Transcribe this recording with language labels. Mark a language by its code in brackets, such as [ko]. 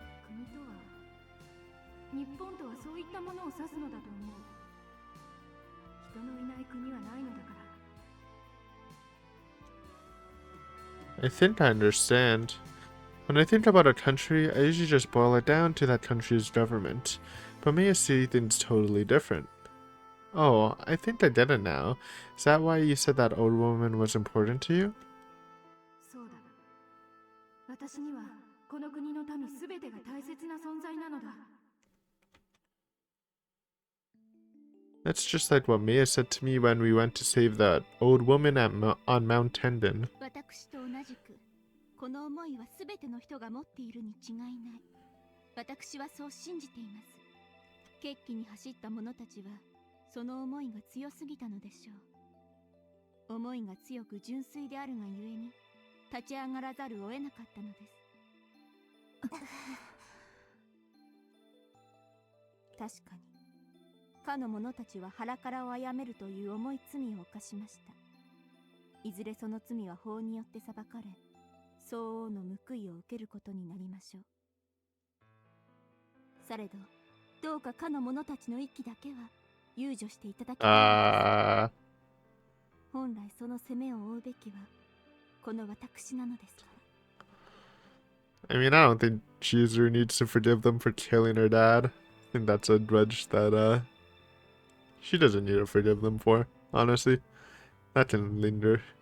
[ja] 国とは、日本とはそういったものを指すのだと思う。人のいない国はないのだから。 [en] I think I understand. When I think about a country, I usually just boil it down to that country's government. But Mia see things totally different. Oh, I think I get it now. Is that why you said that old woman was important to you? [ja] そうだ。私にはこの国の民すべてが大切な存在なのだ。 [en] That's just like what Mia said to me when we went to save that old woman on Mount Tendon. [ja] 私と同じく。この思いはすべての人が持っているに違いない。私はそう信じています。決起に走った者たちはその思いが強すぎたのでしょう。思いが強く純粋であるがゆえに立ち上がらざるを得なかったのです。確かにかの者たちは腹からを殺めるという重い罪を犯しました。いずれその罪は法によって裁かれ、相応の報いを受けることになりましょう。されど、どうかかの者たちの息だけは宥恕していただきたいのです。本来その責めを負うべきはこの私なのですから。 [en] I mean, I don't think Chizuru needs to forgive them for killing her dad. I think that's a grudge that she doesn't need to forgive them for, honestly. That can linger.